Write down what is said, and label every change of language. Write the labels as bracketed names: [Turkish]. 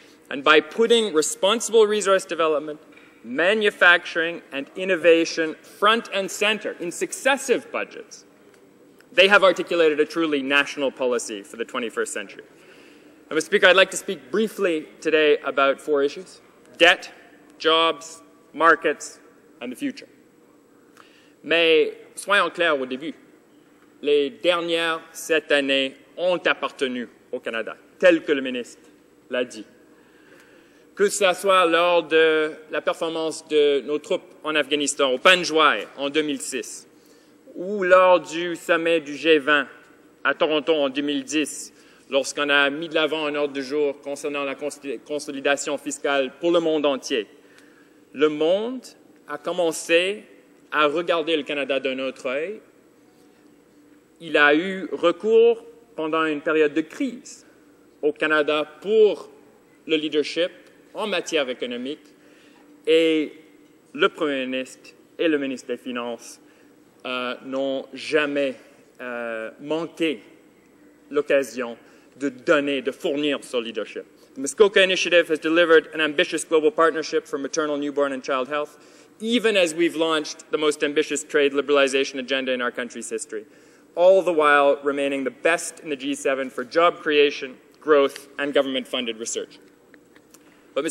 [English] And by putting responsible resource development, manufacturing and innovation front and centre in successive budgets, they have articulated a truly national policy for the 21st century. And Mr. Speaker, I'd like to speak briefly today about four issues: debt, jobs, markets, and the future. [French] Mais soyons clairs au début. Les dernières 7 années ont appartenu au Canada, tel que le ministre l'a dit. Que ce soit lors de la performance de nos troupes en Afghanistan, au Panjwai en 2006, ou lors du sommet du G20 à Toronto en 2010, lorsqu'on a mis de l'avant un ordre du jour concernant la consolidation fiscale pour le monde entier. Le monde a commencé à regarder le Canada d'un autre œil. Il a eu recours pendant une période de crise au Canada pour le leadership en matière économique et le Premier ministre et le ministre des Finances n'ont jamais manqué l'occasion de fournir ce leadership. [English] The Muskoka Initiative has delivered an ambitious global partnership for maternal, newborn and child health, even as we've launched the most ambitious trade liberalization agenda in our country's history, all the while remaining the best in the G7 for job creation, growth and government-funded research. But, Mr.